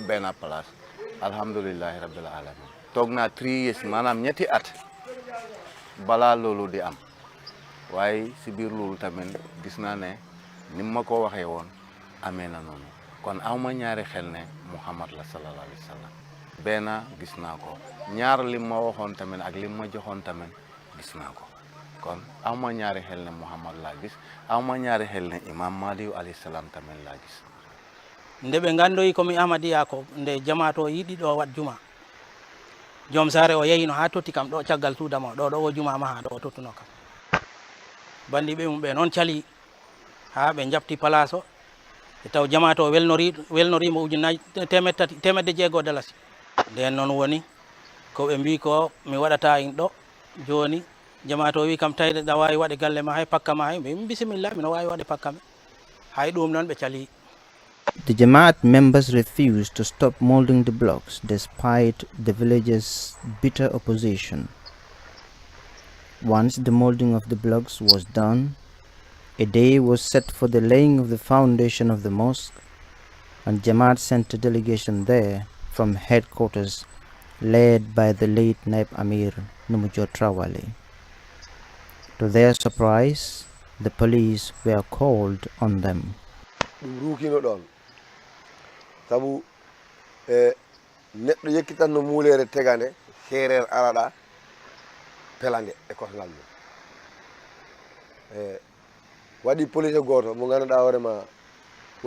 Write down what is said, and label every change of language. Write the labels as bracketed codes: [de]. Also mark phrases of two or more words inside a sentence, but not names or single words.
[wo] benn place [ar] الحمد لله رب العالمين [wo] toog naa 3 years maanaam ñetti at balaa loolu di am waaye si biir loolu tamit gis naa ne ni ma ko waxee woon amee na noonu kon aw ma ñaari xel ne Muhammad la [ar] صلى الله عليه وسلم [wo] benn gis naa ko ñaar lim ma waxoon tamit ak lim ma joxoon tamit gis naa ko kon aw ma ñaari xel ne Muhammad laa gis aw ma ñaari xel ne Imam Mahdi [ar] عليه السلام [wo] tamit laa gis. [ff] nde ɓe gandoyi komi Ahmadiyya ko nde jamato yiɗi ɗo wat juma joom sare o yeyino ha totti kam ɗo caggal suudama ɗo o juma maha ɗo o tottuno kam bandi ɓe mum ɓe noon cali ha ɓe jabti place o e taw jamato o welnorimo ujunnaji temedde jeegoo dalasi nden noon woni ko ɓe mbi ko mi waɗata in ɗo joni jamato wi kam tawde ɗa wawi waɗe galle ma hay pakka ma hay mbimi bisimilla mino wawi waɗe pakka me hay ɗum noon ɓe cali. [en] The Jamaat members refused to stop molding the blocks despite the villagers' bitter opposition. Once the molding of the blocks was done, a day was set for the laying of the foundation of the mosque, and Jamaat sent a delegation there from headquarters led by the late Naib Amir Numujo Trawale. To their surprise, the police were called on them. [ff] Sabu neɗɗo yekkitanno muulere tegande seereer araɗa pelande e kosngal mum waɗi police goto mo ganduɗa hoorema won